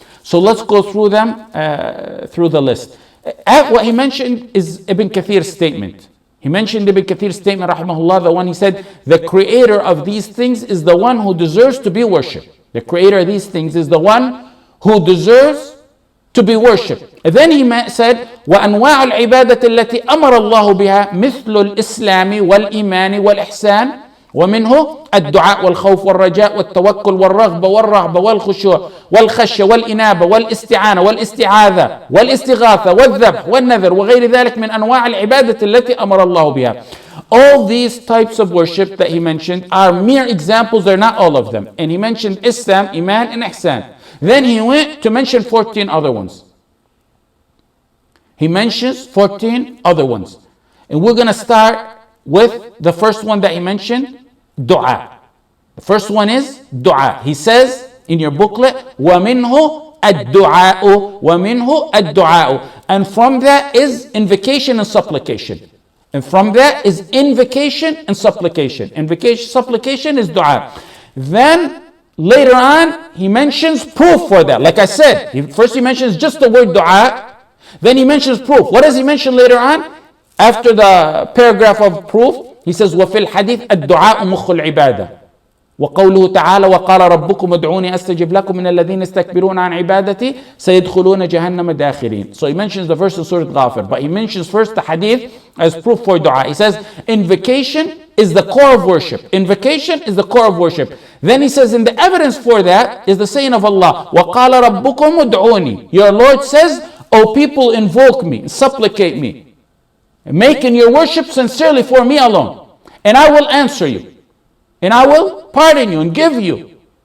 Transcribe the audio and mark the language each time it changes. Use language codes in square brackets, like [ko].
[en] So let's go through them, through the list. What he mentioned is Ibn Kathir's statement. He mentioned Ibn Kathir's statement, rahimahullah, the one he said, the creator of these things is the one who deserves to be worshipped. The creator of these things is the one who deserves to be worshipped. And then he said, [ar] وَأَنْوَاعُ الْعِبَادَةِ الَّتِي أَمَرَ اللَّهُ بِهَا مِثْلُ الْإِسْلَامِ وَالْإِيمَانِ وَالْإِحْسَانِ ومنه الدعاء والخوف والرجاء والتوكل والرغبة والرهبة والخشوع والخشية والإنابة والاستعانة والاستعاذة والاستغاثة والذبح والنذر وغير ذلك من أنواع العبادة التي أمر الله بها. [en] All these types of worship that he mentioned are mere examples, they're not all of them. And he mentioned Islam, Iman, and Ihsan. Then he went to mention 14 other ones. He mentions 14 other ones. And we're going to start with the first one that he mentioned, Du'a. The first one is Du'a. He says in your booklet, [ar] وَمِنْهُ الدُّعَاءُ وَمِنْهُ الدُّعَاءُ. [en] And from that is invocation and supplication. And from that is invocation and supplication. Invocation, supplication is Du'a. Then later on, he mentions proof for that. Like I said, first he mentions just the word Du'a. Then he mentions proof. What does he mention later on? After the paragraph of proof, he says, [ar] وَفِي الْحَدِيثِ الدُّعَاءُ مُخُّ الْعِبَادَةِ. وقوله تعالى وقال ربكم ادعوني أستجب لكم من الذين يستكبرون عن عبادتي سيدخلون جهنم داخرين. [en] So he mentions the verse in Surah Ghafir, but he mentions first the hadith as proof for dua. He says invocation is the core of worship. Invocation is the core of worship. Then he says in the evidence for that is the saying of Allah, [ar] وَقَالَ رَبُّكُمْ ادْعُونِي. [en] Your Lord says, O people, invoke me, supplicate me, making your worship sincerely for me alone, and I will answer you, and I will pardon you and give you.